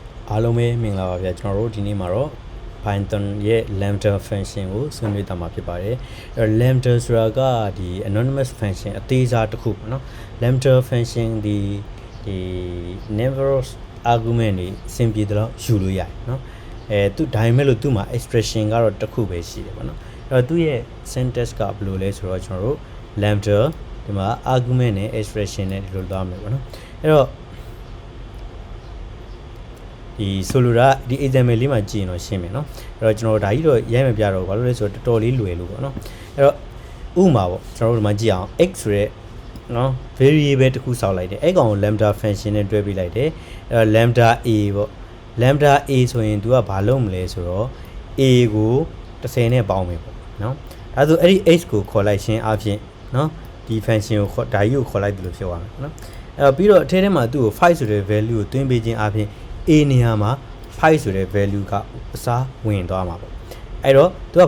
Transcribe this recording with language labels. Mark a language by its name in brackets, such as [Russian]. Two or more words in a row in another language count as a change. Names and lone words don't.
[Burmese] အားလုံးပဲမင်္ဂလာပါဗျာကျွန်တော်တို့ဒီနေ့မှာတော့ Python ရဲ့ [English] Lambda function [Burmese] ကိုဆွေးနွေးသွားမှာဖြစ်ပါတယ်အဲ့တော့ Lambda ဆိုတာကဒီ [English] anonymous function [Burmese] အသေးစားတစ်ခုပေါ့နော် [English] Lambda function [Burmese] ဒီ [English] number of argument [Burmese] တွေအဆင်ပြေတော့ယူလို့ရတယ်နော်သူဒါပေမဲ့လို့သူ့မှာ expression ကတော့တစ်ခုပဲရှိတယ်ပေါ့နော်အဲ့တော့သူ့ရဲ့ syntax ကဘယ်လိုလဲဆိုတော့ကျွန်တော်တို့ Lambda ဒီမှာ argument နဲ့ expression နဲ့ဒီလိုသွားမယ်ပေါ့နော်အဲ့တော့ ဒီဆိုလိုတာဒီ example လေးမှာကြည့်ရင်တော့ရှင်းမယ်နော်အဲ့တော့ကျွန်တော်ဒါကြီးတော့ရိုက်မပြတော့ဘာလို့လဲဆိုတော့တော်တော်လေးလွယ်လို့ပေါ့နော်အဲ့တော့ဥပမာပေါ့ကျွန်တော်တို့ဒီမှာကြည့်အောင် x ဆိုရဲ နော် variable တစ်ခုစောက်လိုက်တယ်အဲ့ကောင်ကို [English] lambda function [Burmese] နဲ့တွဲပေးလိုက်တယ်အဲ့တော့ [English] lambda a [Burmese] ပေါ့ [English] lambda a [Burmese] ဆိုရင် तू ကဘာလုပ်မလဲဆိုတော့ a ကို30နဲ့ပေါင်းမယ်ပေါ့နော်ဒါဆိုအဲ့ဒီ x ကိုခေါ်လိုက်ခြင်းအပြင်နော်ဒီ function ကိုဒါကြီးကိုခေါ်လိုက်တယ်လို့ဖြစ်သွားမယ်နော်အဲ့တော့ပြီးတော့အထဲထဲမှာသူ့ကို5ဆိုတဲ့ value ကိုတွင်းပေးခြင်းအပြင်a နေရာမှာ5ဆိုတဲ့ value ကအစားဝင်သွားမှာပေါ့အဲ့တော့ तू ကဘာ